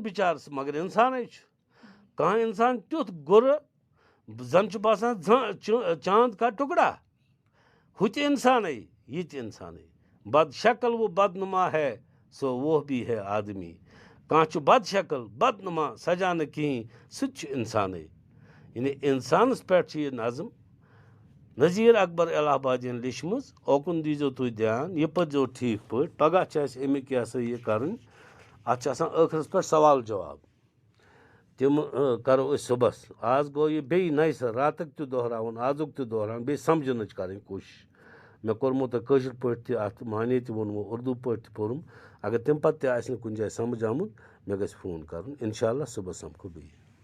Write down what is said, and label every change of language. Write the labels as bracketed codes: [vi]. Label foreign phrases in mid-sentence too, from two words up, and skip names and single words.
[ks] بِچارٕ سُہ مگر اِنسانٕے چھُ کانٛہہ اِنسان تیُتھ گُرٕ زن چھُ باسان [ur] چاند کا ٹُکڑا [ks] ہُہ تہِ اِنسانٕے یہِ تہِ اِنسانٕے [ur] بد شکل وہ بدنما ہے سو وہ بھی ہے آدمی [ks] کانٛہہ چھُ بد شکل بدنما سجان نہٕ کِہیٖنۍ سُہ تہِ چھُ اِنسانٕے یعنی اِنسانس پٮ۪ٹھ چھِ یہِ نظم نذیٖر اکبر الہ آبادین لیچھمٕژ اوکُن دیٖزیو تُہۍ دھیان یہِ پٔرۍزیو ٹھیٖک پٲٹھۍ پگاہ چھِ اَسہِ اَمِکۍ یہِ ہسا یہِ کَرٕنۍ اَتھ چھِ آسان ٲخرس پٮ۪ٹھ سوال جواب تِم کَرو أسۍ صُبحس آز گوٚو یہِ بیٚیہِ نَیہِ سَر راتُک تہِ دۄہراوُن آزُک تہِ دۄہراوُن بیٚیہِ سَمجھنٕچ کَرٕنۍ کوٗشِش مےٚ کوٚرمو تۄہہِ کٲشِر پٲٹھۍ تہِ اَتھ معنے تہِ ووٚنمو اُردو پٲٹھۍ تہِ پوٚرُم اگر تَمہِ پَتہٕ تہِ آسہِ نہٕ کُنہِ جایہِ سَمٕجھ آمُت مےٚ گژھِ فون کَرُن [ar] اِنشاء اللہ [ks] صُبحس سَمکھو بیٚیہِ